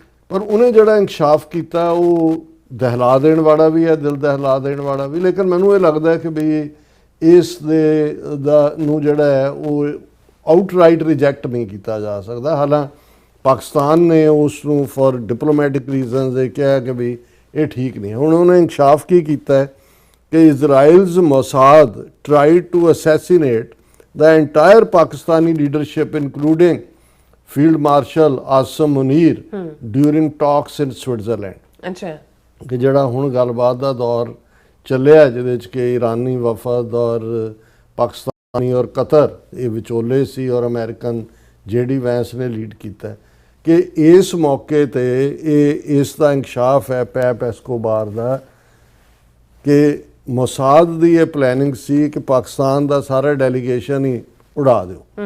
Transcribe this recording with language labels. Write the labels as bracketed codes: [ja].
[pa] ਪਰ ਉਹਨੇ ਜਿਹੜਾ ਇਨਕਸ਼ਾਫ ਕੀਤਾ ਉਹ ਦਹਿਲਾ ਦੇਣ ਵਾਲਾ ਵੀ ਹੈ, ਦਿਲ ਦਹਿਲਾ ਦੇਣ ਵਾਲਾ ਵੀ। ਲੇਕਿਨ ਮੈਨੂੰ ਇਹ ਲੱਗਦਾ ਕਿ ਵੀ ਇਸ ਦੇ ਨੂੰ ਜਿਹੜਾ ਹੈ ਉਹ ਆਊਟਰਾਈਟ ਰਿਜੈਕਟ ਨਹੀਂ ਕੀਤਾ ਜਾ ਸਕਦਾ। ਹਾਲਾਂਕਿ ਪਾਕਿਸਤਾਨ ਨੇ ਉਸ ਨੂੰ [en] for diplomatic reasons [pa] ਇਹ ਕਿਹਾ ਕਿ ਵੀ ਇਹ ਠੀਕ ਨਹੀਂ। ਹੁਣ ਉਹਨੇ ਇਨਕਸ਼ਾਫ ਕੀ ਕੀਤਾ ਹੈ ਕਿ [en] Israel's Mossad tried to assassinate the entire Pakistani leadership including Field Marshal Asim Munir during talks in Switzerland। [pa] ਅੱਛਾ, ਕਿ ਜਿਹੜਾ ਹੁਣ ਗੱਲਬਾਤ ਦਾ ਦੌਰ ਚੱਲਿਆ ਜਿਹਦੇ 'ਚ ਕਿ ਇਰਾਨੀ ਵਫਦ ਔਰ ਪਾਕਿਸਤਾਨੀ ਔਰ ਕਤਰ ਇਹ ਵਿਚੋਲੇ ਸੀ ਔਰ ਅਮਰੀਕਨ JD ਵੈਂਸ ਨੇ ਲੀਡ ਕੀਤਾ, ਕਿ ਇਸ ਮੌਕੇ ਤੇ ਇਸ ਦਾ ਇਨਕਸ਼ਾਫ ਹੈ ਪੈਪ ਐਸਕੋਬਾਰ ਦਾ ਕਿ ਮੋਸਾਦ ਦੀ ਇਹ ਪਲੈਨਿੰਗ ਸੀ ਕਿ ਪਾਕਿਸਤਾਨ ਦਾ ਸਾਰਾ ਡੈਲੀਗੇਸ਼ਨ ਹੀ ਉਡਾ ਦਿਓ।